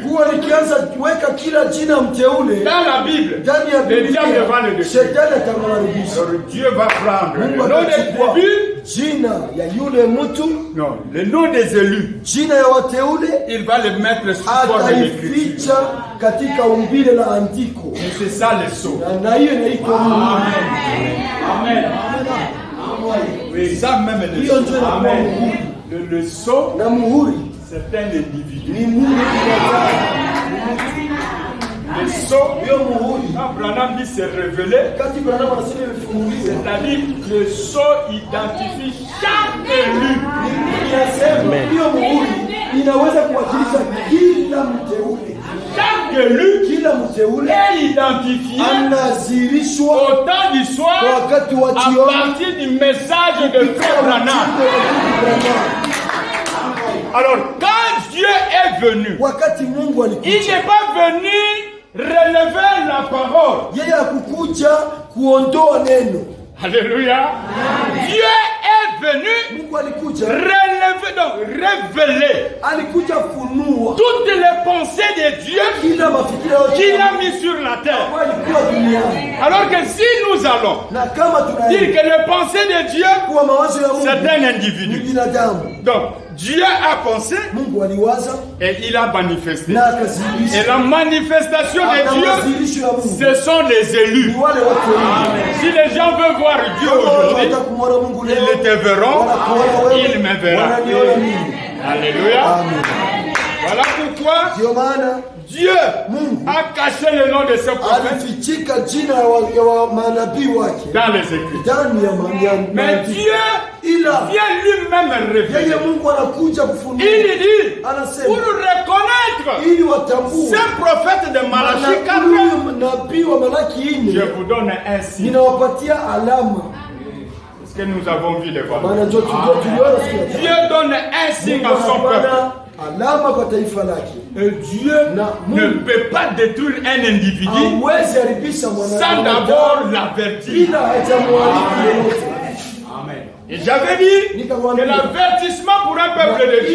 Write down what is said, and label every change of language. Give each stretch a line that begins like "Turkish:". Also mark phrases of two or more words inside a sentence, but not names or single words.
Swahili: Kuwa nikianza kuweka kila jina mteule
French: dans la Bible,
Swahili: ndani ya
French: le diable
Swahili: Biblia,
French: va le détruire.
Swahili: shetani atamharibisha.
French: Alors Dieu va prendre le
Swahili: Mungu
French: nom des
Swahili: atachukua
French: tribus,
Swahili: jina ya yule mtu,
French: non, le nom des élus,
Swahili: jina ya wateule,
French: il va le mettre sous forme d'écriture.
Swahili: ataificha katika umbile la andiko,
French: Et c'est ça le sceau.
Swahili: na hiyo inaitwa Mungu.
French: Amen. Oui, ça même le
Swahili: Hiyo
French: sceau.
Swahili: ndio inakuwa Amen. muhuri,
French: Le sceau,
Swahili: na muhuri
French: c'est un individu.
Swahili: ni Mungu binadamu.
French: Le sceau,
Swahili: Hiyo muhuri
French: quand Branham dit c'est révélé,
Swahili: kati Branham anasema imefunuliwa,
French: c'est-à-dire le sceau identifie chaque élu.
Swahili: inasema hiyo muhuri inaweza kuwakilisha kila mteule,
French: Chaque élu
Swahili: kila mteule
French: est identifié
Swahili: anazirishwa
French: au temps du soir
Swahili: wakati wa
French: à
Swahili: jioni
French: partir du message de Frère Branham. Alors, quand Dieu est venu,
Swahili: wakati Mungu
French: il
Swahili: alikuja,
French: n'est pas venu relever la parole.
Swahili: yeye hakukuja kuondoa neno.
French: Alléluia. Dieu est venu
Swahili: Mungu alikuja,
French: relever, donc révéler
Swahili: alikuja funua
French: toutes les pensées de Dieu
Swahili: kila mafikira
French: qu'il
Swahili: yote
French: a mis sur la terre.
Swahili: ambayo alikuwa duniani,
French: Alors que si nous allons
Swahili: na kama
French: dire
Swahili: tunaenda
French: que les pensées de Dieu,
Swahili: kuwa mawazo ya
French: c'est
Swahili: Mungu
French: un
Swahili: ni
French: individu.
Swahili: binadamu.
French: Donc, Dieu a pensé
Swahili: Mungu aliwaza
French: et il a manifesté.
Swahili: na
French: Et
Swahili: akazihirisha.
French: la manifestation de Dieu,
Swahili: Mazihirisho ya Mungu
French: ce sont les élus.
Swahili: ni wale watu wengi.
French: Si les gens veulent voir Dieu
Swahili: Kama watu
French: aujourd'hui,
Swahili: wanataka kumwona Mungu leo,
French: ils te verront,
Swahili: wanakuona wewe,
French: ils me verront.
Swahili: wananiona mimi.
French: Alléluia.
Swahili: Amen.
French: Voilà pourquoi
Swahili: Ndio maana
French: Dieu
Swahili: Mungu
French: a caché le nom de ce prophète
Swahili: alifichika jina ya manabii wake
French: dans les Écritures.
Swahili: ndani ya
French: Mais
Swahili: maandiko.
French: Dieu
Swahili: Ila
French: vient lui-même
Swahili: yeye
French: révéler.
Swahili: Mungu anakuja kufunua,
French: Il dit, pour
Swahili: anasema
French: reconnaître
Swahili: ili watambue
French: ce prophète de Malachie 4,
Swahili: huyu nabii wa Malaki
French: je
Swahili: 4,
French: vous donne un signe.
Swahili: ninawapatia alama.
French: Parce que nous avons vu les voir.
Swahili: Maana ndio tuliona siku ya tatu.
French: Dieu donne un signe à son peuple.
Swahili: Anapana alama kwa taifa lake.
French: Et Dieu ne peut pas détruire un individu
Swahili: Hawezi haribisha
French: sans
Swahili: mwanadamu
French: d'abord l'avertir.
Swahili: bila hajamwarifu yoyote.
French: Et j'avais dit que l'avertissement pour un peuple de Dieu,